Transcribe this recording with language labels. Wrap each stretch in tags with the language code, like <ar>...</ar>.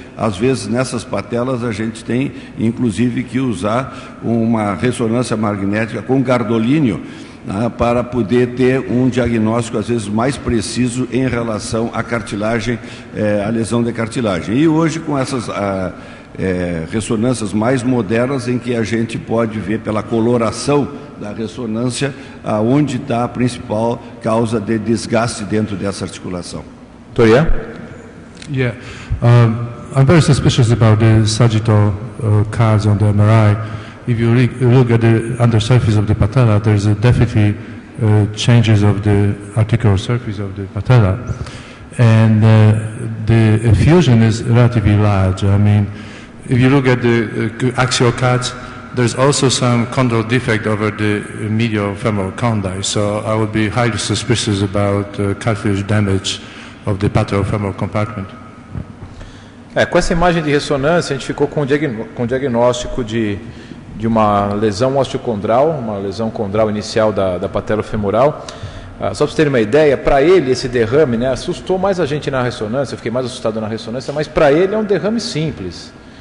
<pt>Às vezes nessas patelas a gente tem inclusive que usar uma ressonância magnética com gardolínio, né, para poder ter um diagnóstico às vezes mais preciso em relação à cartilagem, à lesão de cartilagem. E hoje com essas ressonâncias mais modernas, em que a gente pode ver pela coloração da ressonância aonde está a principal causa de desgaste dentro dessa articulação. Toria?</pt> <en>Yeah, I'm very suspicious about the sagittal cards on the MRI. If you look at the undersurface of the patella, there's definitely changes of the articular surface of the patella, and the effusion is relatively large. I mean, if you look at the axial cuts, there's also some chondral defect over the medial femoral condyle, so I would be highly suspicious about cartilage damage of the patellofemoral compartment.</en> <pt>Com essa imagem de ressonância, a gente ficou com o diagnóstico de uma lesão osteocondral, uma lesão condral inicial da patelofemoral. Só para vocês terem uma ideia, para ele esse derrame, né, assustou mais a gente na ressonância, eu fiquei mais assustado na ressonância, mas para ele é um derrame simples.</pt>